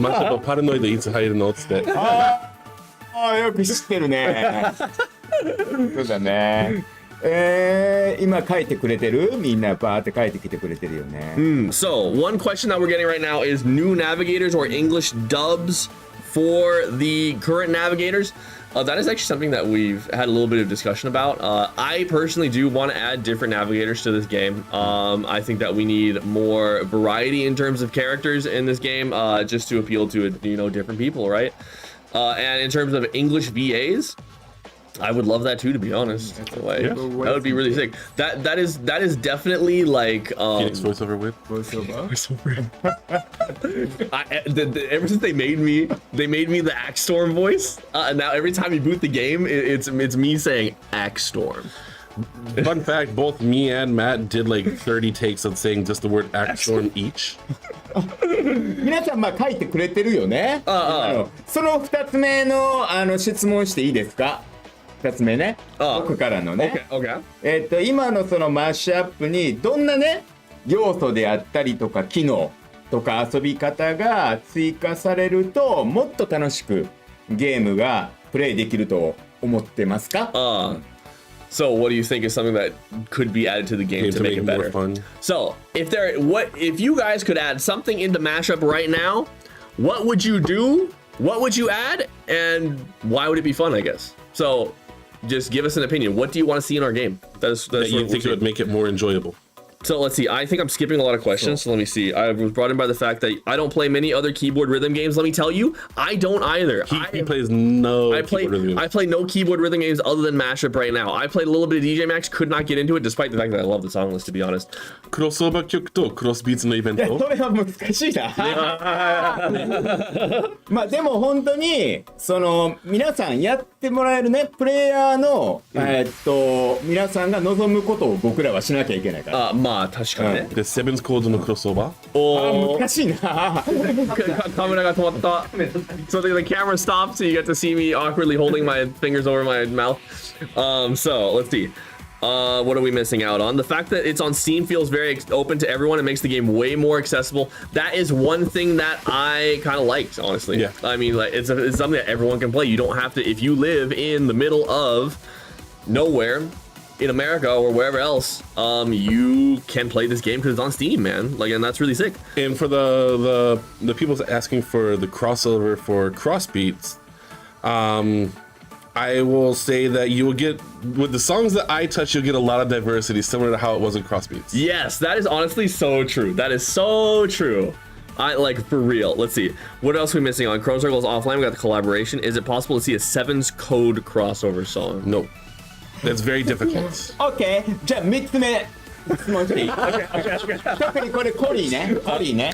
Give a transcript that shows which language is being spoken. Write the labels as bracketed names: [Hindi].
[Japanese] マッシュパラノイドいつ入るのっつって。ああ、よく知ってるね。そうだね。今書いてくれてる？みんなバーって書いてきてくれてるよね。 [English] So, one question that we're getting right now is new navigators or English dubs for the current navigators. That is actually something that we've had a little bit of discussion about. I personally do want to add different navigators to this game. I think that we need more variety in terms of characters in this game, just to appeal to different people, right? And in terms of English VAs, I would love that too, to be honest. Like, that would be really sick. That is definitely like Phoenix voiceover with. Ever since they made me the Axe Storm voice, and now every time you boot the game, it's me saying Axe Storm. Fun fact, both me and Matt did like 30 takes of saying just the word Axe Storm each. [Japanese] 皆さんまあ書いてくれてるよね。その2つ目の質問していいですか？2つ目ね。僕からのね。 [English] Okay. [Japanese] 今のそのマッシュアップにどんなね要素であったりとか機能とか遊び方が追加されるともっと楽しくゲームがプレイできると思ってますか [English] ？So what do you think is something that could be added to the game to make it better? More fun. So if you guys could add something into mashup right now, what would you do? What would you add? And why would it be fun, I guess? So just give us an opinion. What do you want to see in our game? That's that you think it would make it more enjoyable. So let's see. I think I'm skipping a lot of questions. So let me see. I was brought in by the fact that I don't play many other keyboard rhythm games. Let me tell you, I don't either. He plays no keyboard rhythm games. I play no keyboard rhythm games other than Mashup right now. I played a little bit of DJ Max, could not get into it, despite the fact that I love the song list, to be honest. [Japanese] クロスオーバー曲とクロスビーツのイベント。それは難しいな。まあでも本当にその皆さんやってもらえるねプレイヤーの皆さんが望むことを僕らはしなきゃいけないから。まあ確かにね。でセブンスコードのクロスオーバー。難しいな。カメラが止まった。 [English] So the camera stopped, so you get to see me awkwardly holding my fingers over my mouth. So let's see. What are we missing out on? The fact that it's on Steam feels very open to everyone. It makes the game way more accessible. That is one thing that I kind of liked, honestly. Yeah. I mean, like it's something that everyone can play. You don't have to, if you live in the middle of nowhere in America or wherever else, you can play this game because it's on Steam, man. Like, and that's really sick. And for the people asking for the crossover for Crossbeats, I will say that you will get, with the songs that I touch, you'll get a lot of diversity, similar to how it was in Crossbeats. Yes, that is honestly so true. That is so true. I like for real. Let's see. What else are we missing on Chrome Circles Offline? We got the collaboration. Is it possible to see a Sevens Code crossover song? No, that's very difficult. [Japanese] OK じゃあ3つ目質問していい特にこれコリーねコリーね